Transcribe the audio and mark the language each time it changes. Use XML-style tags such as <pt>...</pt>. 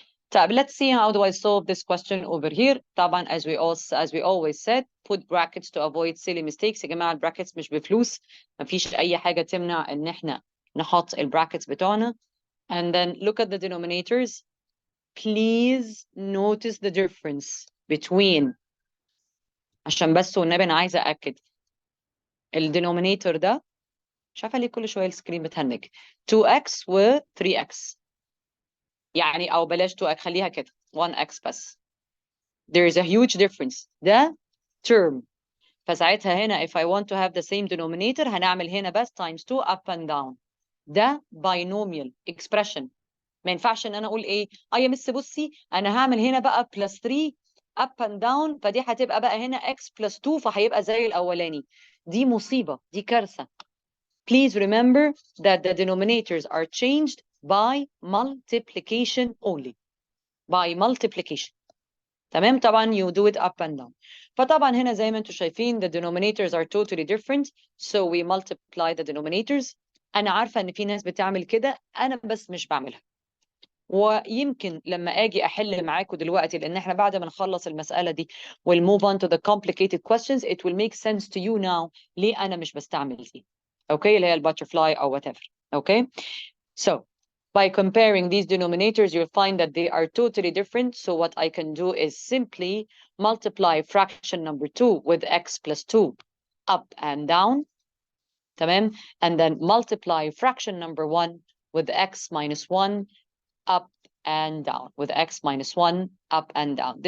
<en>طيب let's see how do I solve this question over here. طبعا as we always said put brackets to avoid silly mistakes.</en> <ar>يا جماعة البراكتس مش بفلوس مفيش أي حاجة تمنع إن إحنا نحط البراكتس بتوعنا.</ar> <en>And then look at the denominators. Please notice the difference between</en> <ar>عشان بس والنبي أنا عايزة أأكد الدينومينيتور ده مش عارفة ليه كل شوية السكرين بتهنج 2x و 3x يعني أو بلاش 2x خليها كده 1x بس.</ar> <en>There is a huge difference. ده term فساعتها هنا if I want to have the same denominator</en> <ar>هنعمل هنا بس</ar> <en>times 2 up and down.</en> <ar>ده binomial expression ما ينفعش ان انا اقول ايه يا مس بصي انا هعمل هنا بقى</ar> <en>plus 3 up and down</en> <ar>فدي هتبقى بقى هنا x plus 2 فهيبقى زي الاولاني. دي مصيبة دي كارثة.</ar> <en>Please remember that the denominators are changed by multiplication only. By multiplication. تمام طبعا you do it up and down.</en> <ar>فطبعا هنا زي ما انتم شايفين</ar> <en>the denominators are totally different so we multiply the denominators.</en> <ar>انا عارفة ان في ناس بتعمل كده انا بس مش بعملها. ويمكن لما اجي احل معاكم دلوقتي لان احنا بعد ما نخلص المساله دي</ar> <en>we'll move on to the complicated questions it will make sense to you now</en> <ar>ليه انا مش بستعمل دي. اوكي اللي هي الباترفلاي او whatever.</ar> <en>Okay so by comparing these denominators you'll find that they are totally different so what I can do is simply multiply fraction number 2 with x plus 2 up and down.</en> <ar>تمام</ar> <en>and then multiply fraction number 1 with x minus 1 up and down with x minus 1 up and down.</en>